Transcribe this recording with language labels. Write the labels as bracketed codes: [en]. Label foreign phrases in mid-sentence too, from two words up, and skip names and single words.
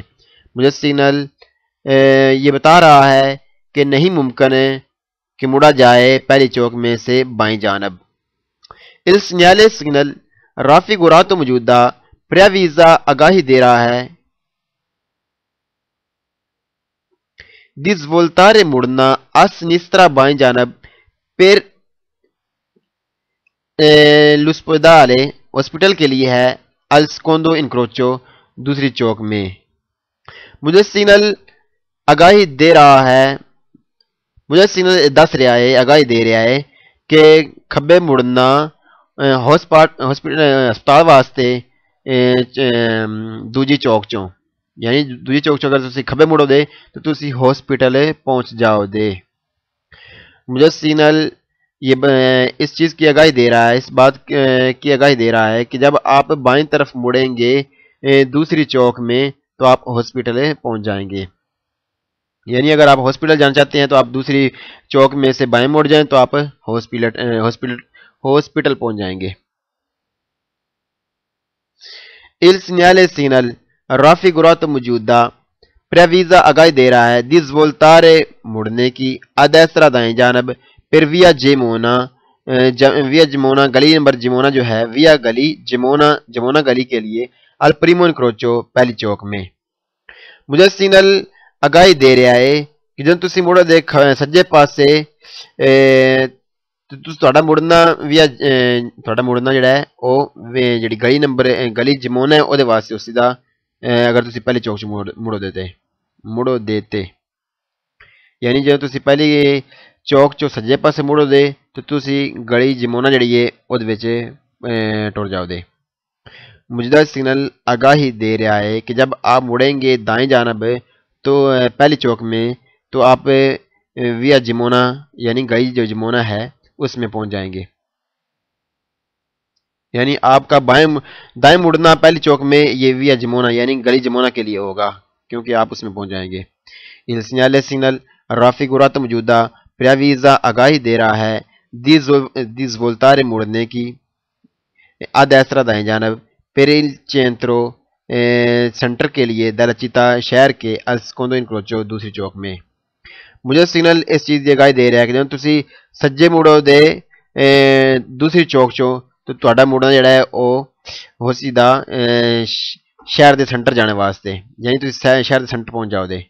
[ur] موجودہ سگنل یہ بتا رہا ہے کہ نہیں ممکن کہ مڑا جائے پہلی چوک میں سے بائیں جانب. [it] Il segnale signal raffigurato [ur] موجودہ پریویزا آگاہی دے رہا ہے [it] di svoltare [ur] مڑنا [it] a sinistra [ur] بائیں جانب [it] per l'ospedale [ur] ہاسپٹل کے لیے ہے [it] al secondo incrocio [ur] دوسری چوک میں. مجھے سگنل آگاہی دے رہا ہے [pa] مجھے سگنل دس رہا ہے آگاہی دے رہا ہے کہ کھبے مڑنا ہسپتال واسطے دوجی چوک چوں، یعنی دوجی چوک چوں اگر تسی کھبے مڑو دے تو تسی ہاسپٹل پہنچ جاؤ دے. [ur] مجھے سگنل یہ اس چیز کی آگاہی دے رہا ہے، اس بات کی آگاہی دے رہا ہے کہ جب آپ بائیں طرف مڑیں گے دوسری چوک میں تو آپ ہاسپٹل پہنچ جائیں گے. یعنی اگر آپ ہاسپٹل جانا چاہتے ہیں تو آپ دوسری چوک میں سے بائیں مڑ جائیں تو آپ ہاسپٹل پہنچ جائیں گے. [it] Il segnale signal raffigurato [ur] موجودہ پریویزا آگاہی دے رہا ہے [it] di svoltare [ur] مڑنے کی [it] a destra [ur] دائیں جانب [it] per via Gemona [ur] گلی نمبر جمونا جو ہے via گلی جمونا گلی کے لیے [it] al primo incrocio [ur] پہلی چوک میں. [pa] مجھے سگنل آگاہی دے رہا ہے کہ جب تسی مڑو دے سجے پاسے تہاڈا مڑنا جڑا ہے او جڑی گلی نمبر گلی جمونا ہے او دے واسطے اسی دا اگر تسی پہلی چوک مڑو دیتے یعنی جب تسی پہلی چوک چو سجے پاسے مڑو دے تو تسی گلی جمونا جڑی ہے او دے وچ ٹر جاؤ دے. [ur] موجودہ سگنل آگاہی دے رہا ہے کہ جب آپ مڑیں گے دائیں جانب تو پہلی چوک میں تو آپ ویا جمونا یعنی گلی جو جمونا ہے اس میں پہنچ جائیں گے. یعنی آپ کا دائیں مڑنا پہلی چوک میں یہ ویا جمونا یعنی گلی جمونا کے لیے ہوگا کیونکہ آپ اس میں پہنچ جائیں گے. [it] Il segnale signal raffigurato [ur] موجودہ پریویزا آگاہی دے رہا ہے [it] di svoltare [ur] مڑنے کی [it] a destra [ur] دائیں جانب [it] per il centro [ur] سینٹر کے لیے [it] della città [ur] شہر کے [it] al secondo incrocio [ur] دوسری چوک میں. [pa] مجھے سگنل اس چیز کی آگاہی دے رہا ہے کہ جب تسی سجے مڑو دے دوسری چوک چوں تو تہاڈا مڑنا جڑا ہے او ہو سیدھا شہر دے سینٹر جانے واسطے یعنی تسی شہر دے سینٹر پہنچ جاؤ دے.